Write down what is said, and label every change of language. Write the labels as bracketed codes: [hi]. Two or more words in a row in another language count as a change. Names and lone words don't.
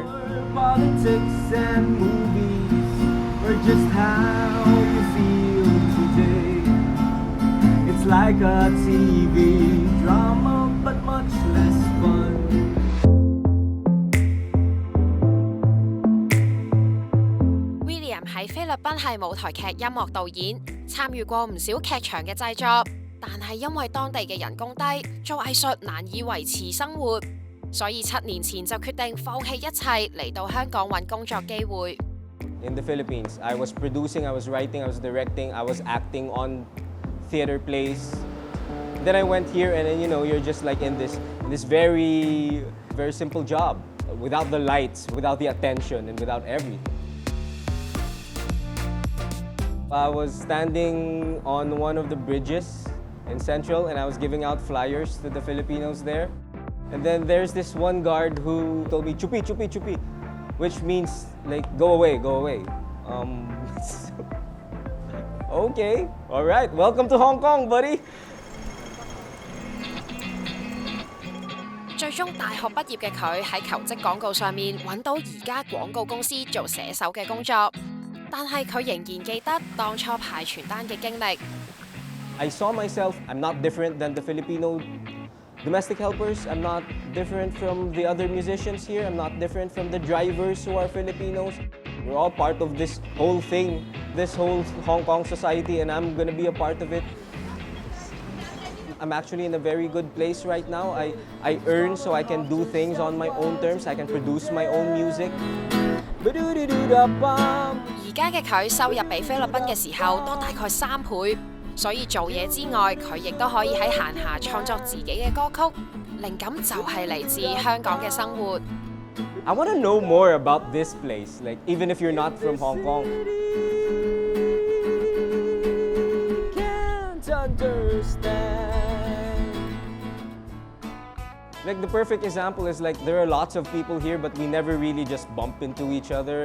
[en] Politics and movies, or just how you feel today. It's like a TV drama, but much less fun. [yue] William 喺菲律賓係舞台劇音樂導演，參與過唔少劇場嘅製作，但係因為當地嘅人工低，做藝術難以維持生活，所以7年前就決定放棄一切嚟到香港揾工作機會。 [en] In the Philippines, I was producing, I was writing, I was directing, I was acting on theater plays. Then I went here and then, you're just like in this very, very simple job, without the lights, without the attention, and without everything. I was standing on one of the bridges in Central and I was giving out flyers to the Filipinos there. And then there's this one guard who told me, [tl] "Chupi, chupi, chupi," [en] which means like, go away, go away. Okay, all right, welcome to Hong Kong, buddy. [yue] 最終大學畢業嘅佢喺求職廣告上面揾到而家廣告公司做寫手嘅工作，但係佢仍然記得當初派傳單嘅經歷。 [en] I saw myself, I'm not different than the Filipino domestic helpers. I'm not different from the other musicians here. I'm not different from the drivers who are Filipinos. We're all part of this whole thing, this whole Hong Kong society, and I'm gonna be a part of it. I'm actually in a very good place right now. I earn so I can do things on my own terms. I can produce my own music. [yue] 而家嘅佢收入比菲律賓嘅時候多大概3倍，所以做嘢之外，佢亦都可以喺閒暇創作自己嘅歌曲，靈感就係嚟自香港嘅生活。 [en] I want to know more about this place, like even if you're not from Hong Kong. Can't understand. Like the perfect example is like there are lots of people here, but we never really just bump into each other.